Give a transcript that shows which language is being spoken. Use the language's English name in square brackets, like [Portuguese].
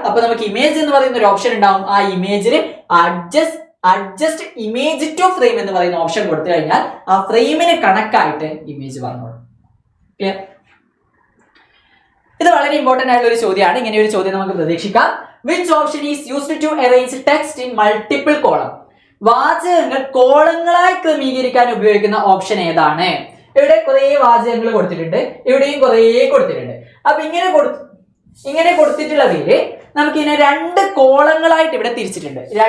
[Malayalam] അപ്പൊ നമുക്ക് ഇമേജ് എന്ന് പറയുന്ന ഒരു ഓപ്ഷൻ ഉണ്ടാവും. ആ ഇമേജിൽ അഡ്ജസ്റ്റ് ഇമേജ് ടു ഫ്രെയിം എന്ന് പറയുന്ന ഓപ്ഷൻ കൊടുത്തു കഴിഞ്ഞാൽ ആ ഫ്രെയിമിന് കണക്കായിട്ട് ഇമേജ് വന്നോളും. ക്ലിയർ? ഇത് വളരെ ഇമ്പോർട്ടന്റ് ആയിട്ടുള്ള ഒരു ചോദ്യമാണ്. ഇങ്ങനെ ഒരു ചോദ്യം നമുക്ക് പ്രതീക്ഷിക്കാം. [English] Which option is used to arrange text in multiple column? [Malayalam] വാചകങ്ങൾ കോളങ്ങളായി ക്രമീകരിക്കാൻ ഉപയോഗിക്കുന്ന ഓപ്ഷൻ ഏതാണ്? ഇവിടെ കുറെ വാചകങ്ങൾ കൊടുത്തിട്ടുണ്ട്, ഇവിടെയും കുറെ കൊടുത്തിട്ടുണ്ട്. അപ്പൊ ഇങ്ങനെ കൊടുത്തിട്ടുള്ളതിൽ നമുക്ക് ഇതിനെ രണ്ട് കോളങ്ങളായിട്ട് ഇവിടെ തിരിച്ചിട്ടുണ്ട്.